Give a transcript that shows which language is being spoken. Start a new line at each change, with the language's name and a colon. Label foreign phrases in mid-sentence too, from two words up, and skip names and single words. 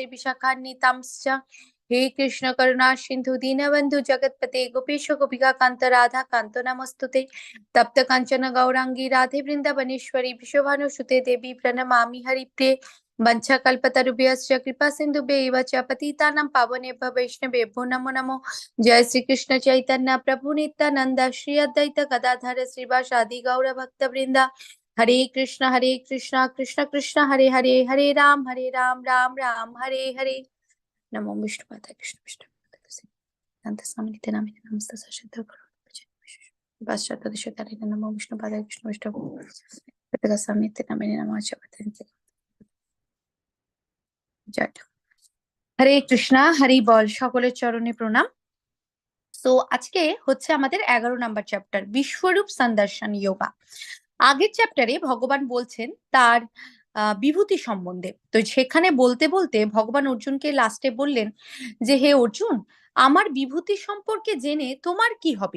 Sanskrit: विशाखान्वितांश्च हे कृष्ण करुणा सिंधु दीनबंधु जगतपते गोपेश गोपिका कांत राधा कांत नमस्तुते तप्त कांचन गौरांगी राधे वृंदावनेश्वरी विश्वभानुसुते देवी प्रणमामि हरिप्रिये वंशाकल्पतरुभ्यश्च कृपा सिन्धुभ्यैव च पतितानां पावनेभ्यो वैष्णवेभ्यो नमो नमो जय श्री कृष्ण चैतन्य प्रभु नित्यानंद श्री अद्वैत गदाधर श्रीवासादि गौर भक्तवृंदा हरे कृष्ण कृष्ण कृष्ण हरे हरे हरे राम राम राम हरे हरे नमो विष्णुपादाय कृष्ण विष्णु नामिने नमस्ते सशुद्ध पाश्चात्य नमो विष्णुपादाय कृष्ण विष्णु नामिने नमः जय हरे कृष्णा हरि बोल
Bangla: সকলের চরণে প্রণাম। সো আজকে হচ্ছে আমাদের 11 নাম্বার চ্যাপ্টার বিশ্বরূপ সন্দর্শন যোগা। আগের চ্যাপ্টারে ভগবান বলছেন তার বিভূতি সম্বন্ধে, তো সেখানে বলতে বলতে ভগবান অর্জুনকে লাস্টে বললেন যে হে অর্জুন, আমার বিভূতি সম্পর্কে জেনে তোমার কি হবে?